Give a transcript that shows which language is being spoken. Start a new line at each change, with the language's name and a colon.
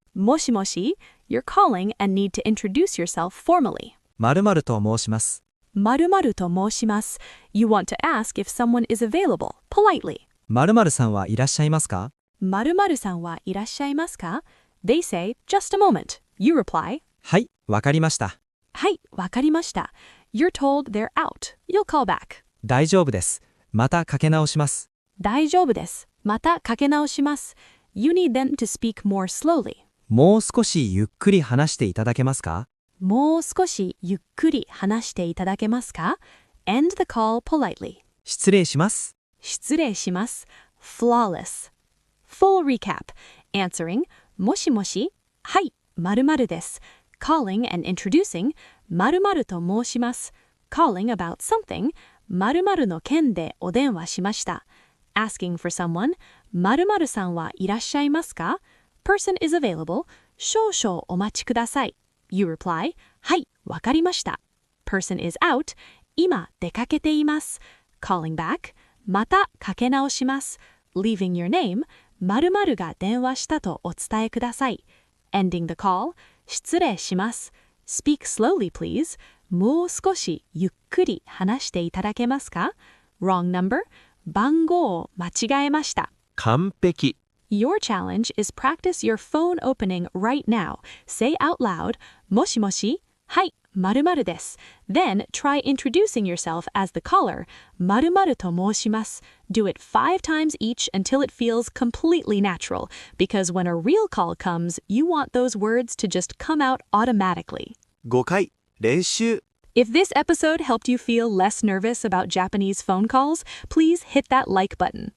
Japanese: もしもし?
English: You're calling and need to introduce yourself formally.
Japanese: 〇〇と申します。〇〇と申します.
English: You want to ask if someone is available, politely.
Japanese: 〇〇さんはいらっしゃいますか? 〇〇さんはいらっしゃいますか?
English: They say, just a moment. You reply,
Japanese: はい、わかりました。はい、わかりました.
English: You're told they're out. You'll call back.
Japanese: 大丈夫です。またかけ直します。大丈夫です。またかけ直します.
English: You need them to speak more slowly.
Japanese: もう少しゆっくり話していただけますか? もう少しゆっくり話していただけますか?
English: End the call politely.
Japanese: 失礼します。失礼します.
English: Flawless. Full recap. Answering, もしもし?
Japanese: はい、〇〇です.
English: Calling and introducing,
Japanese: 〇〇と申します.
English: Calling about something,
Japanese: 〇〇の件でお電話しました.
English: Asking for someone,
Japanese: 〇〇さんはいらっしゃいますか?
English: Person is available,
Japanese: 少々お待ちください.
English: You reply,
Japanese: はい、わかりました.
English: Person is out,
Japanese: 今出かけています.
English: Calling back,
Japanese: またかけ直します.
English: Leaving your name,
Japanese: 〇〇が電話したとお伝えください.
English: Ending the call,
Japanese: 失礼します.
English: Speak slowly, please.
Japanese: もう少しゆっくり話していただけますか?
English: Wrong number.
Japanese: 番号間違えました。完璧。
English: Your challenge is practice your phone opening right now. Say out loud,
Japanese: もしもし、はい、〇〇です。
English: Then try introducing yourself as the caller,
Japanese: 〇〇と申します。
English: Do it 5 times each until it feels completely natural, because when a real call comes, you want those words to just come out automatically.
Japanese: 5回練習。
English: If this episode helped you feel less nervous about Japanese phone calls, please hit that like button.